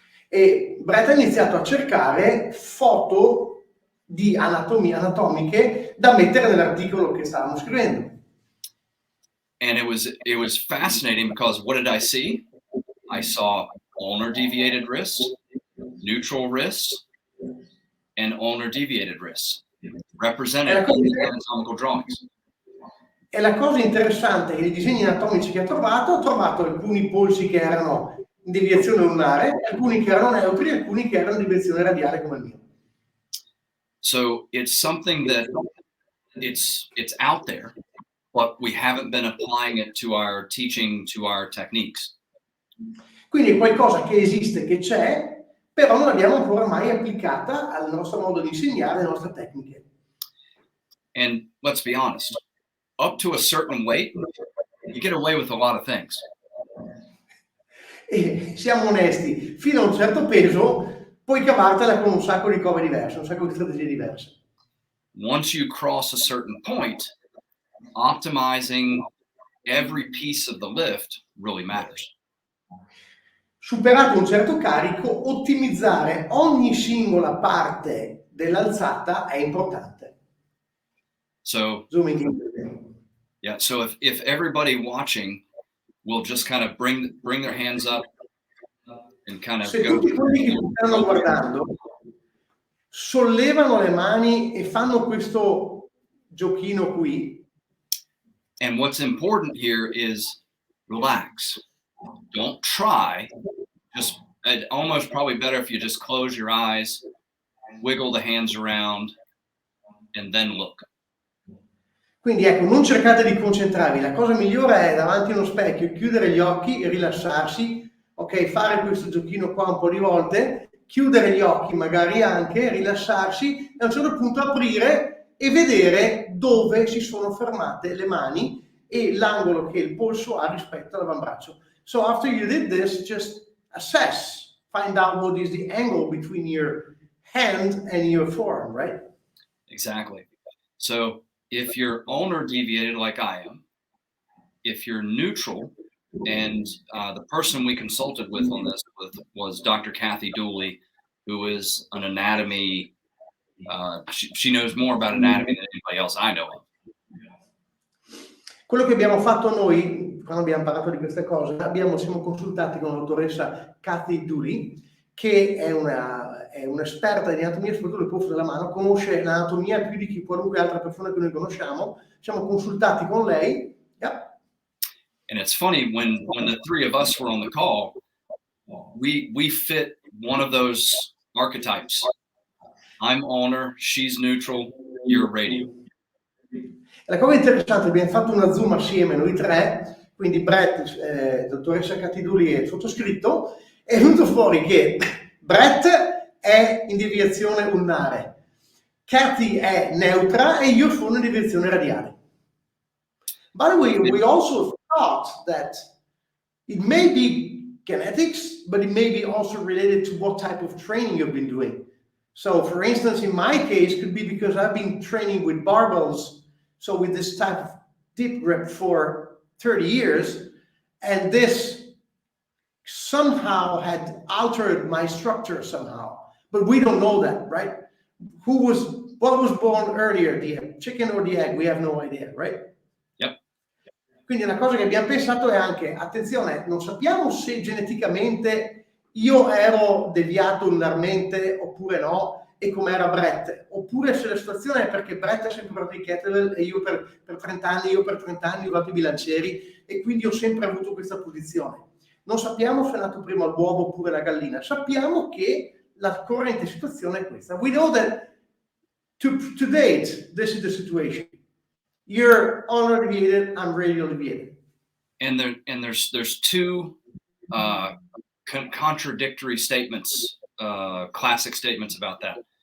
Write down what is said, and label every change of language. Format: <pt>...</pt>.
<it>E Brett ha iniziato a cercare foto di anatomiche da mettere nell'articolo che stavamo scrivendo.</it> <en>And it was fascinating because what did I see? I saw ulnar deviated wrists, neutral wrists, and ulnar deviated wrists represented in the anatomical drawings.</en> <it>E la cosa interessante è che i disegni anatomici che ha trovato alcuni polsi che erano in deviazione ulnare, alcuni che erano neutri, alcuni che erano in deviazione radiale come il mio.</it> <en>So it's something that it's out there, but we haven't been applying it to our teaching, to our techniques.</en> <it>Quindi è qualcosa che esiste, che c'è, però non l'abbiamo ancora mai applicata al nostro modo di insegnare, alle nostre tecniche.</it> <en>And let's be honest, up to a certain weight, you get away with a lot of things.</en> <it>E siamo onesti, fino a un certo peso puoi cavartela con un sacco di cose diverse, un sacco di strategie diverse.</it> <en>Once you cross a certain point, optimizing every piece of the lift really matters.</en> <it>Superato un certo carico, ottimizzare ogni singola parte dell'alzata è importante.</it> <en>So, Zooming in. yeah, so if everybody watching will just kind of bring their hands up and kind of</en> <it>Se</it> <en>go.</en> <it>tutti quelli che ti stanno guardando sollevano le mani e fanno questo giochino qui.</it> <en>And what's important here is relax. Don't try. Just almost probably better if you just close your eyes, wiggle the hands around, and then look.</en> <it>Quindi ecco, non cercate di concentrarvi, la cosa migliore è davanti a uno specchio, chiudere gli occhi e rilassarsi, ok, fare questo giochino qua un po' di volte, chiudere gli occhi magari anche, rilassarsi e a un certo punto aprire e vedere dove si sono fermate le mani e l'angolo che il polso ha rispetto all'avambraccio.</it> <en>So after you did this, just assess, find out what is the angle between your hand and your forearm, right? Exactly. So if you're ulnar deviated like I am, if you're neutral, and the person we consulted with on this was Dr. Kathy Dooley, who is an anatomy, she knows more about anatomy than anybody else I know of.</en> <it>Quello che abbiamo fatto noi, quando abbiamo parlato di queste cose, siamo consultati con la dottoressa Kathy Dooley, che è un'esperta di anatomia, soprattutto del polso della mano, conosce l'anatomia più di qualunque altra persona che noi conosciamo. Siamo consultati con lei.</it> <en>Yeah. And it's funny, when the three of us were on the call, we fit one of those archetypes. I'm ulnar, she's neutral, you're radial.</en> <it>La cosa interessante, abbiamo fatto una Zoom assieme noi tre, quindi Brett, dottoressa Kathy Dooley e il sottoscritto, è venuto fuori che Brett è in deviazione ulnare, Kathy è neutra e io sono in direzione radiale.</it> <en>By the way, we also thought that it may be genetics, but it may be also related to what type of training you've been doing. So for instance, in my case, it could be because I've been training with barbells, so with this type of deep grip for 30 years, and this somehow had altered my structure somehow. But we don't know that, right? What was born earlier, the chicken or the egg? We have no idea, right?</en> <it>Quindi una cosa che abbiamo pensato è anche, attenzione, non sappiamo se geneticamente io ero deviato lunarmente oppure no, e com'era Brett, oppure se la situazione è perché Brett è sempre fatto i kettlebell e io per 30 anni ho fatto i bilancieri e quindi ho sempre avuto questa posizione. Non sappiamo se è nato prima l'uovo oppure la gallina, sappiamo che la corrente situazione è questa.</it> <en>We know that to date, this is the situation. You're ulnar deviated, I'm radial deviated. And there's two contradictory statements, classic statements about that.</en>